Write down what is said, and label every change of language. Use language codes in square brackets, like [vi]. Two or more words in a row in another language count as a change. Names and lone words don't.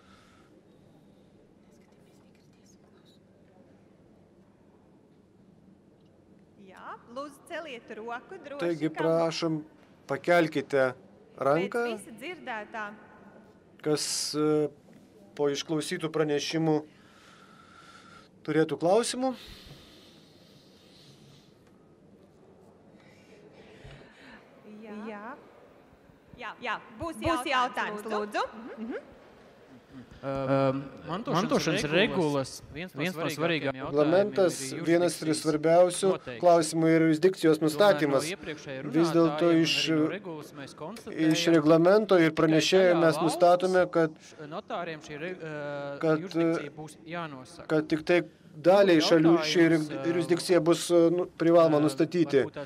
[lt] Taigi, prašom, pakelkite ranką, kas po išklausytų pranešimų turėtų klausimų. [lv] Jā, būs jautājums, lūdzu. Mantošanas regulas, viens no svarīgākajiem [lt] reglamentas, vienas ir svarbiausių klausimų ir jurisdikcijos nustatymas. Vis dėlto iš reglamento ir pranešėjo mes nustatome, kad tik tai daliai šalių ši jurisdikcija bus privaloma nustatyti.